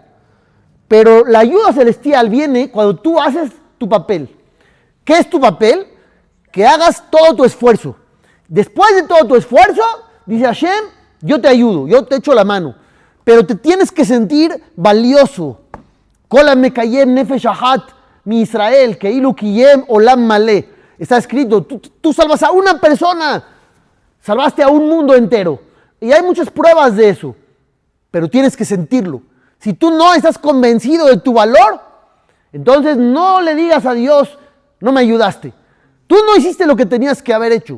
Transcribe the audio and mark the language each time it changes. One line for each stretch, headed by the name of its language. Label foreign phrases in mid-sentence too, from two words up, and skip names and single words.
Spanish: Pero la ayuda celestial viene cuando tú haces tu papel. ¿Qué es tu papel? Que hagas todo tu esfuerzo. Después de todo tu esfuerzo, dice Hashem, yo te ayudo, yo te echo la mano. Pero te tienes que sentir valioso.
Hebrew: כל המקיים נפש אחת מישראל, כאילו קיים עולם מלא.
Spanish: Está escrito, tú salvas a una persona, salvaste a un mundo entero. Y hay muchas pruebas de eso, pero tienes que sentirlo. Si tú no estás convencido de tu valor, entonces no le digas a Dios, no me ayudaste. Tú no hiciste lo que tenías que haber hecho.